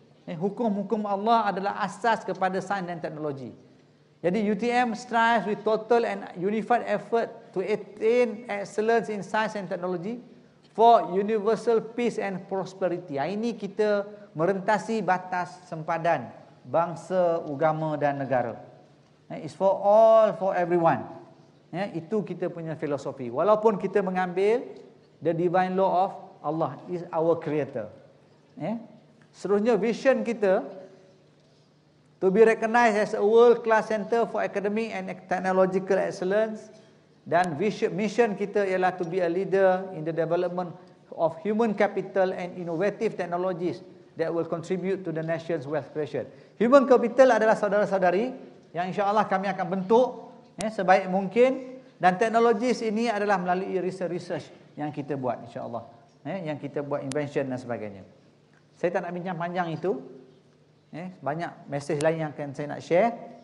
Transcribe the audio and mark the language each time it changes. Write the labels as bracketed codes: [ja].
[ms] Hukum-hukum Allah adalah asas kepada sains dan teknologi. Jadi [en] UTM strives with total and unified effort to attain excellence in science and technology for universal peace and prosperity. [ms] Ini kita merentasi batas sempadan bangsa, agama dan negara. [en] It's for all, for everyone. [ms] Itu kita punya filosofi. Walaupun kita mengambil [en] the divine law of Allah is our creator. [ms] Seterusnya [en] vision [ms] kita [en] to be recognized as a world-class center for academic and technological excellence, [ms] dan [en] mission [ms] kita ialah [en] to be a leader in the development of human capital and innovative technologies that will contribute to the nation's wealth creation. [ms] Human capital adalah saudara-saudari yang insya-Allah kami akan bentuk sebaik mungkin, dan teknologis ini adalah melalui research yang kita buat insya-Allah. Yang kita buat invention dan sebagainya. Saya tak nak bincang panjang itu. Banyak mesej lain yang akan saya nak share.